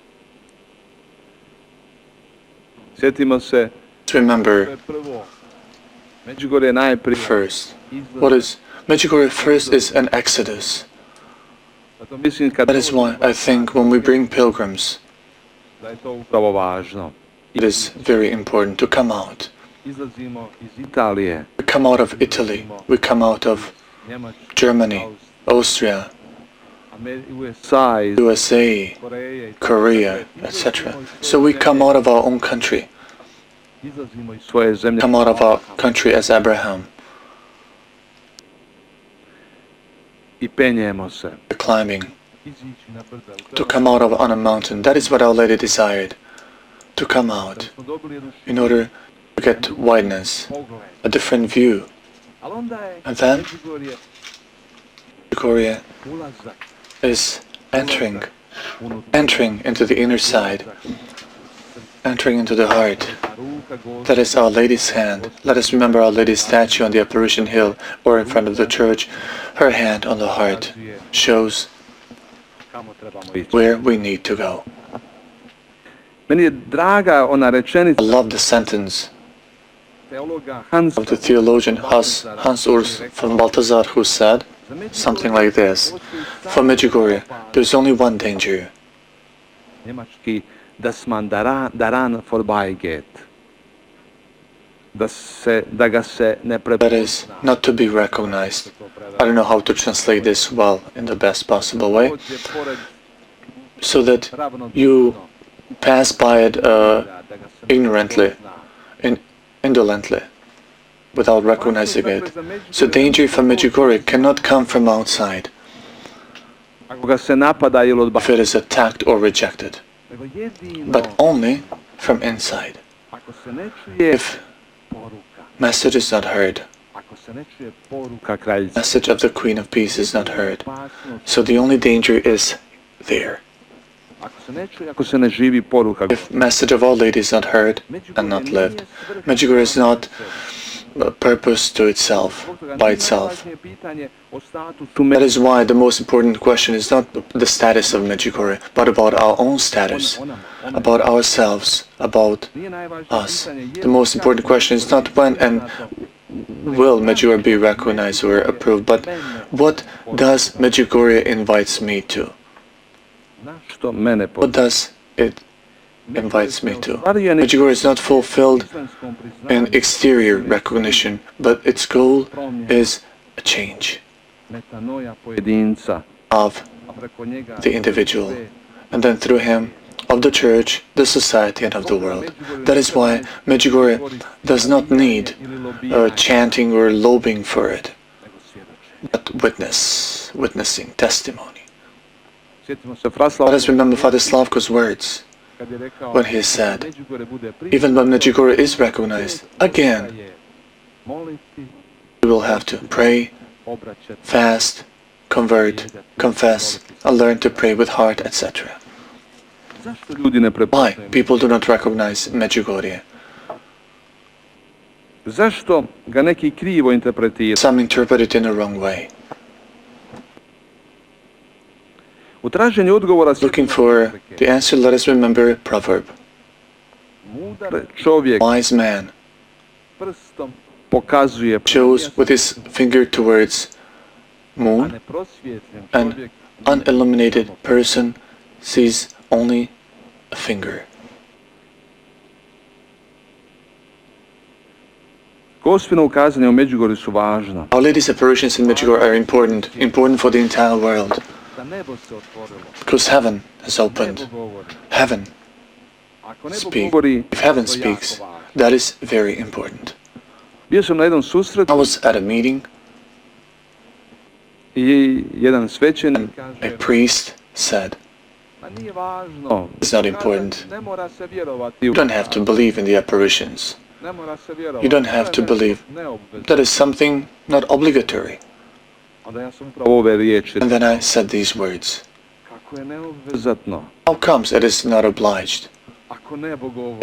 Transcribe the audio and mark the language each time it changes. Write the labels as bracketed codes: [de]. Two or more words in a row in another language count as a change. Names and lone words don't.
[hr] Sjetimo se [en] Let's remember [hr] Medjugorje najprije [en] first. What is Medjugorje first is an exodus. [hr] Zato mislim kad [en] That is why I think when we bring pilgrims, [hr] da je to upravo važno. [en] it is very important to come out. [hr] Izlazimo iz Italije, [en] We come out of Italy, we come out of [hr] Njemačke, [en] Germany, Austria, USA, [hr] iz USA, Koreje, [en] Korea, etc. So we come out of our own country, [hr] izlazimo iz svoje zemlje, [en] come out of our country as Abraham, [hr] i penjemo se. [en] climbing, [hr] Izići na brda. [en] to come out of on a mountain. That is what Our Lady desired, to come out [hr] Smo dobili jednu [en] in order to get wideness, [hr] pogled. [en] a different view. [hr] Ali onda je [en] And then Medjugorje Medjugorje [hr] ulazak [en] is entering [hr] unutra. [en] into the inner side, entering into the heart. [hr] Ruka Gospoda. [en] That is Our Lady's hand. Let us remember Our Lady's statue on the Apparition Hill or in front of the church. Her hand on the heart shows [hr] Kamo trebamo ići. [en] where we need to go. [hr] Meni je draga ona [en] I [hr] rečenica [en] love the sentence [hr] teologa Hansa [en] of the theologian Hans Urs von Balthasar, who said something like this: for Medjugorje, there's only one danger, [de] njemački dass man daran vorbeigeht. [hr] Da ga se ne [en] that is [hr] prepozna. [en] not to be recognized. I don't know how to translate this well in the best possible way, so that you pass by it ignorantly, indolently, without recognizing it. So danger from Medjugorje cannot come from outside [hr] Ako ga se napada ili [en] if [hr] odbacuje. [en] it is attacked or rejected, [hr] Nego jedino [en] but only from inside. [hr] ako se ne čuje [en] If [hr] poruka, [en] message is not heard, [hr] ako se ne čuje poruka kraljice, [en] message of the Queen of Peace is not heard. [hr] opasnost, [en] So the only danger is there. [hr] ako se ne čuje, ako se ne živi poruka, [en] If message of Our Lady is not heard and not lived, Medjugorje is not a purpose to itself, by itself. [hr] najvažnije pitanje o statusu [en] That is why the most important question is not the status of Medjugorje, but about our own status, about ourselves, about [hr] Nije najvažnije [en] us. [hr] pitanje je [en] The most important question is not when and will Medjugorje be recognized or approved, but what does Medjugorje invites me to? [hr] na što mene [en] What does it invites me to? Medjugorje is not fulfilled in exterior recognition, but its goal is a change [hr] metanoja pojedinca, [en] of [hr] a preko njega [en] the individual, and then through him, of the church, the society, and of the world. That is why Medjugorje does not need chanting or lobbying for it, but witnessing, testimony. [hr] Sjetimo se Fraslava [en] Let us remember Father Slavko's words [hr] kad je rekao [en] when he said, [hr] Medjugorje bude [en] even when Medjugorje is recognized, again, [hr] je moliti, [en] we will have to pray, [hr] obraćati. [en] fast, convert, confess, and learn to pray with heart, etc. [hr] Zašto ljudi ne [en] Why [hr] prepoznaju? [en] people do not recognize Medjugorje? [hr] Zašto ga neki krivo interpretiraju? [en] Some interpret it in a wrong way. [hr] U traženju odgovora [en] Looking for the answer, let us remember a proverb. [hr] mudar čovjek [en] Wise man [hr] prstom pokazuje [en] shows with his finger towards a moon, [hr] neprosvjetljen [en] and [hr] čovjek [en] unilluminated person sees only a finger. [hr] Gospino ukazanje u Medjugorju su važna. [en] Our Lady's apparitions in Medjugorje are important for the entire world, [hr] Da nebo se otvorilo. [en] because heaven has opened. [hr] Nebo govori. [en] Heaven [hr] Ako nebo [en] speaks. [hr] govori, [en] If heaven [hr] to je [en] speaks, [hr] jako važno. [en] that is very important. [hr] Bio sam na jednom [en] I [hr] susretu [en] was at a meeting, [hr] i jedan svećenik [en] and a [hr] kaže, [en] priest said, [hr] ma nije važno. [en] It's not important. [hr] Ne mora se vjerovati u [en] you don't have to believe in the apparitions. [hr] Ne mora se vjerovati. [en] You don't have to believe. [hr] Neobvezno. [en] That is something not obligatory. [hr] Onda ja sam upravo ove riječi. [en] And then I said these words. [hr] Kako je neobvezatno. [en] How comes it is not obliged? [hr] Ako nebo govori.